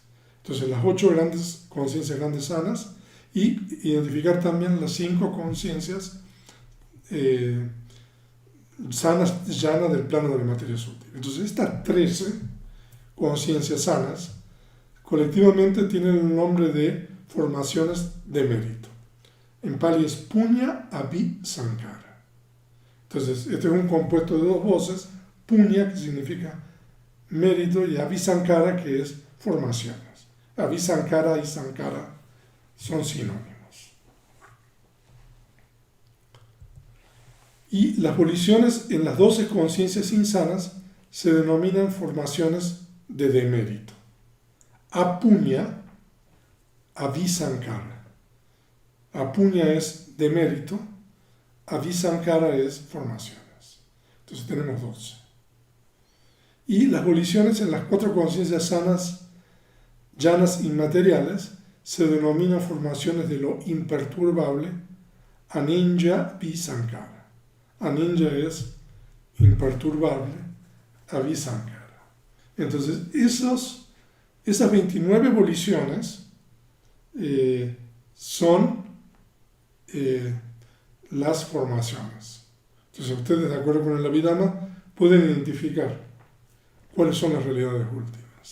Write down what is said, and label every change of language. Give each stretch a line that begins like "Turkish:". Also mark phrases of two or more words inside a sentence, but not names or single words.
Spanish: Entonces las 8 conciencias grandes sanas, y identificar también las 5 conciencias sanas llanas del plano de la materia sutil. Entonces estas 13 conciencias sanas colectivamente tienen el nombre de formaciones de mérito. En pali es
Pali: punya abhi sankara.
Spanish: Entonces este es un compuesto de 2 voces, punya, que significa mérito, y
Pali: abhi sankara,
Spanish: que es formaciones.
Pali: Abhi sankara
Spanish: y sankara son sinónimos. Y las voliciones en las 12 conciencias insanas se denominan formaciones de demérito.
Pali: Apunya, abhisankara.
Spanish: Apunya es demérito, abhisankara es formaciones. Entonces tenemos 12. Y las voliciones en las 4 conciencias sanas, llanas inmateriales, se denominan formaciones de lo imperturbable,
Pali: aninja abhisankara.
Spanish: Aninja es imperturbable, abhisankara. Entonces, esas 29 voliciones son las formaciones. Entonces, ustedes, de acuerdo con el Abhidhamma, pueden identificar cuáles son las realidades últimas.